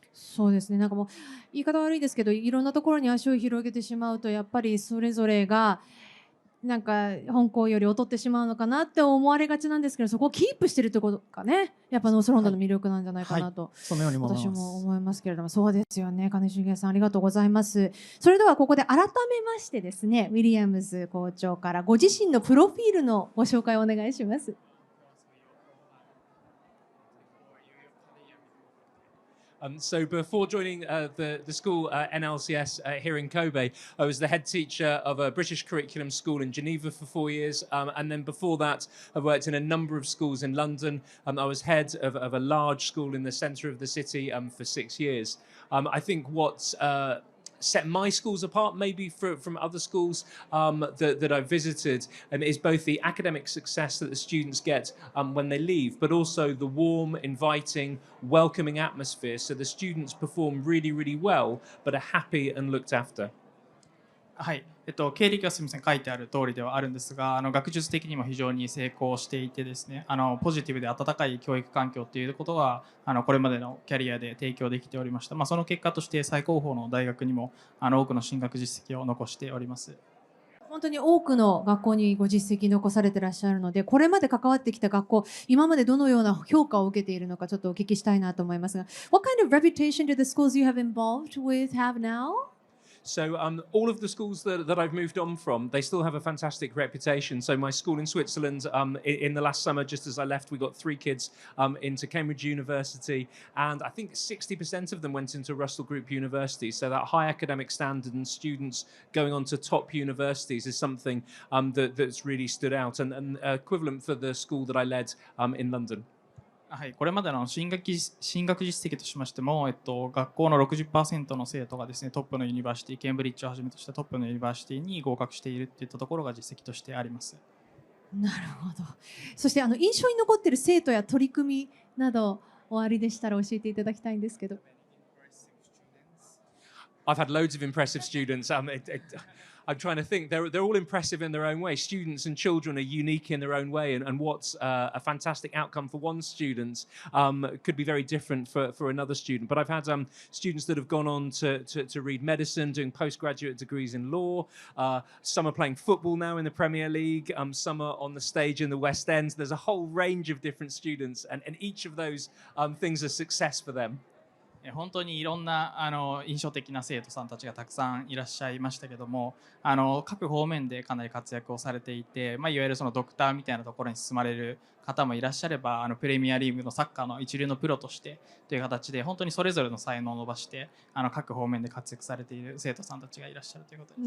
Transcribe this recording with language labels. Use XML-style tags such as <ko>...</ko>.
<ja>そうですね、なんかもう言い方悪いですけど、いろんなところに足を広げてしまうとやっぱりそれぞれがなんか本校より劣ってしまうのかなって思われがちなんですけど、そこをキープしてるってことがね、やっぱノースロンドンの魅力なんじゃないかなと、そのように思います。私も思いますけれども。そうですよね、金重さんありがとうございます。それではここで改めましてですね、ウィリアムズ校長からご自身のプロフィールのご紹介をお願いします。</ja> <en>So before joining the school NLCS here in Kobe, I was the head teacher of a British curriculum school in Geneva for 4 years. And then before that, I worked in a number of schools in London. I was head of a large school in the centre of the city for 6 years. I think what set my schools apart maybe from other schools that I've visited is both the academic success that the students get when they leave, but also the warm, inviting, welcoming atmosphere, so the students perform really, really well but are happy and looked after.</en> <ja>はい、経歴はすみません書いてある通りではあるんですが、学術的にも非常に成功していてですね、ポジティブで温かい教育環境ということはこれまでのキャリアで提供できておりました。その結果として最高峰の大学にも多くの進学実績を残しております。本当に多くの学校にご実績残されていらっしゃるので、これまで関わってきた学校、今までどのような評価を受けているのかちょっとお聞きしたいなと思いますが、</ja> <en>What kind of reputation do the schools you have involved with have now? So all of the schools that I've moved on from, they still have a fantastic reputation. So my school in Switzerland, in the last summer, just as I left, we got 3 kids into Cambridge University, and I think 60% of them went into Russell Group University. So that high academic standard and students going on to top universities is something that's really stood out, and equivalent for the school that I led in London.</en> <ja>はい、これまでの進学実績としましても、学校の 60% の生徒がですね、トップのユニバーシティ、ケンブリッジをはじめとしたトップのユニバーシティに合格しているといったところが実績としてあります。なるほど。そして印象に残っている生徒や取り組みなどおありでしたら教えていただきたいんですけど。</ja> <en>I've had loads of impressive students. I'm trying to think. They're all impressive in their own way. Students and children are unique in their own way, and what's a fantastic outcome for one student could be very different for another student. But I've had students that have gone on to read medicine, doing postgraduate degrees in law. Some are playing football now in the Premier League. Some are on the stage in the West End. There's a whole range of different students, and each of those things are success for them.</en> <ja>本当にいろんな印象的な生徒さんたちがたくさんいらっしゃいましたけども、各方面でかなり活躍をされていて、いわゆるそのドクターみたいなところに進まれる方もいらっしゃれば、プレミアリーグのサッカーの一流のプロとしてという形で本当にそれぞれの才能を伸ばして各方面で活躍されている生徒さんたちがいらっしゃるということです。</ja>